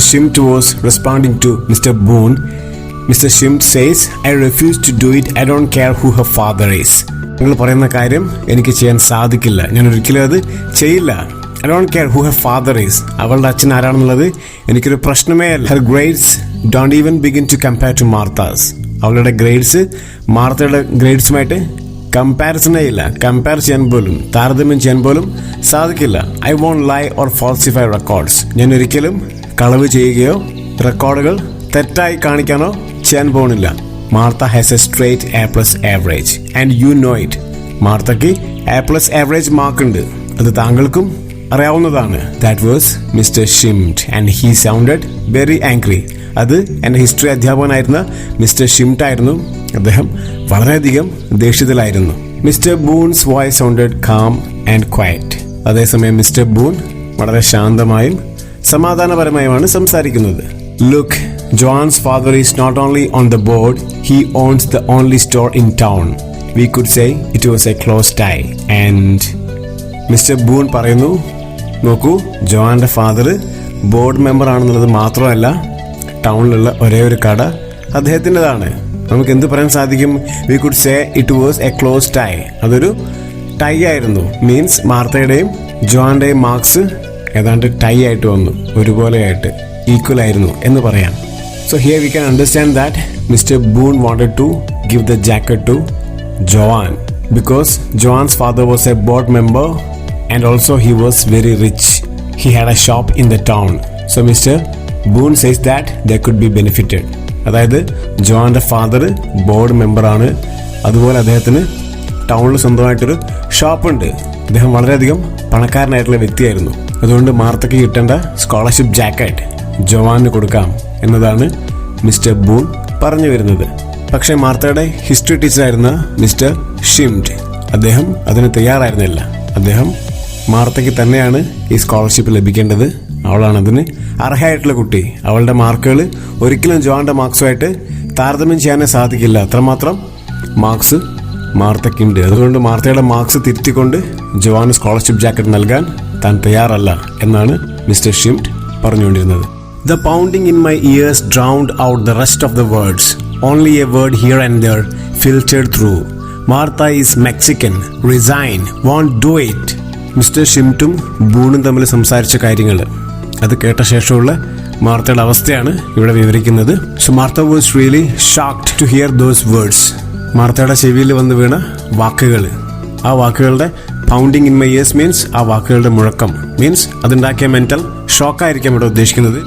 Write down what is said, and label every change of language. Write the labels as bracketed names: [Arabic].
[English] Shimt, was responding to Mr. Boone. Mr. Shimt says, I refuse to do it. I don't care who her father is. [Malayalam] നിങ്ങൾ പറയുന്ന കാര്യം എനിക്ക് ചെയ്യാൻ സാധിക്കില്ല. ഞാൻ ഒരിക്കലും അത് ചെയ്യില്ല. [English] I don't care who her father is. [Malayalam] അവളുടെ അച്ഛൻ ആരാണെന്നുള്ളത് എനിക്കൊരു പ്രശ്നമേ അല്ല. [English] Her grades don't even begin to compare to Martha's. [Malayalam] അവളുടെ ഗ്രേഡ്സ് മാർത്തയുടെ ഗ്രേഡ്സുമായിട്ട് കമ്പാരിസണേ ഇല്ല. കമ്പയർ ചെയ്യാൻ പോലും, താരതമ്യം ചെയ്യാൻ പോലും സാധിക്കില്ല. [English] I won't lie or falsify records. [Malayalam] ഞാൻ ഒരിക്കലും കളവ് ചെയ്യുകയോ റെക്കോർഡുകൾ തെറ്റായി കാണിക്കാനോ ചെയ്യാൻ പോകുന്നില്ല. [English] Martha has a straight A+ average, and you know it. [Malayalam] മാർത്തയ്ക്ക് A+ average മാർക്കുണ്ട്. അത് താങ്കൾക്കും അറിയാവുന്നതാണ്. [English] That was Mr. Shimt, and he sounded very angry. [Malayalam] അത് എൻ്റെ ഹിസ്റ്ററി അധ്യാപകനായിരുന്ന മിസ്റ്റർ ഷിംറ്റ് ആയിരുന്നു. അദ്ദേഹം വളരെയധികം ദേഷ്യത്തിലായിരുന്നു. [English] Mr Boone's voice sounded calm and quiet. [Malayalam] അതേസമയം മിസ്റ്റർ ബൂൺ വളരെ ശാന്തമായും സമാധാനപരമായുമാണ് സംസാരിക്കുന്നത്. [English] Look, Joan's father is not only on the board, he owns the only store in town. We could say it was a close tie. And Mr. [Malayalam] Boone പറയുന്നു, നോക്കൂ, ജോവാൻ്റെ father board member ആണെന്നുള്ളത് മാത്രമല്ല, ടൗണിലുള്ള ഒരേ ഒരു കട അദ്ദേഹത്തിൻ്റെതാണ്. നമുക്ക് എന്ത് പറയാൻ സാധിക്കും? [English] We could say it was a close tie. [Malayalam] അതൊരു ടൈ ആയിരുന്നു. മീൻസ് മാർത്തയുടെയും ജോവാൻ്റെയും മാർക്സ് ഏതാണ്ട് ടൈ ആയിട്ട് വന്നു, ഒരുപോലെയായിട്ട് ഈക്വൽ ആയിരുന്നു എന്ന് പറയാം. [English] So here we can understand that Mr Boone wanted to give the jacket to Joan because Joan's father was a board member and also he was very rich. He had a shop in the town. So Mr. Boone says that they could be benefited. [Malayalam] അതായത് ജോവാൻ്റെ father board മെമ്പറാണ്, അതുപോലെ അദ്ദേഹത്തിന് ടൗണിൽ സ്വന്തമായിട്ടൊരു ഷോപ്പുണ്ട്. അദ്ദേഹം വളരെയധികം പണക്കാരനായിട്ടുള്ള വ്യക്തിയായിരുന്നു. അതുകൊണ്ട് മാർത്തയ്ക്ക് കിട്ടേണ്ട സ്കോളർഷിപ്പ് ജാക്കറ്റ് ജോവാന് കൊടുക്കാം എന്നതാണ് മിസ്റ്റർ ബൂൺ പറഞ്ഞു വരുന്നത്. പക്ഷേ മാർത്തയുടെ ഹിസ്റ്ററി ടീച്ചറായിരുന്ന മിസ്റ്റർ ഷിംഡ് അദ്ദേഹം അതിന് തയ്യാറായിരുന്നില്ല. അദ്ദേഹം മാർത്തയ്ക്ക് തന്നെയാണ് ഈ സ്കോളർഷിപ്പ് ലഭിക്കേണ്ടത്, അവളാണ് അതിന് അർഹയായിട്ടുള്ള കുട്ടി. അവളുടെ മാർക്കുകൾ ഒരിക്കലും ജോവാൻ്റെ മാർക്സുമായിട്ട് താരതമ്യം ചെയ്യാനേ സാധിക്കില്ല, അത്രമാത്രം മാർക്സ് മാർത്തയ്ക്കുണ്ട്. അതുകൊണ്ട് മാർത്തയുടെ മാർക്സ് തിരുത്തിക്കൊണ്ട് ജോവാന് സ്കോളർഷിപ്പ് ജാക്കറ്റ് നൽകാൻ താൻ തയ്യാറല്ല എന്നാണ് മിസ്റ്റർ ഷിംഡ് പറഞ്ഞുകൊണ്ടിരുന്നത്. [English] The pounding in my ears drowned out the rest of the words. Only a word here and there filtered through. Martha is Mexican. Resign. Won't do it. [Malayalam] Mister ഷിംറ്റും ബൂണും തമ്മിൽ സംസാരിച്ച കാര്യങ്ങൾ അത് കേട്ട ശേഷമുള്ള മാർത്തയുടെ അവസ്ഥയാണ് ഇവിടെ വിവരിക്കുന്നത്. [English] So Martha was really shocked to hear those words. [Malayalam] മാർത്തയുടെ ചെവിയിൽ വന്ന് വീണ വാക്കുകൾ, ആ വാക്കുകളുടെ [English] pounding in my ears [Malayalam] means ആ വാക്കുകളുടെ മുഴക്കം മീൻസ് അതുണ്ടാക്കിയ മെന്റൽ ഷോക്കായിരിക്കാം ഇവിടെ ഉദ്ദേശിക്കുന്നത്.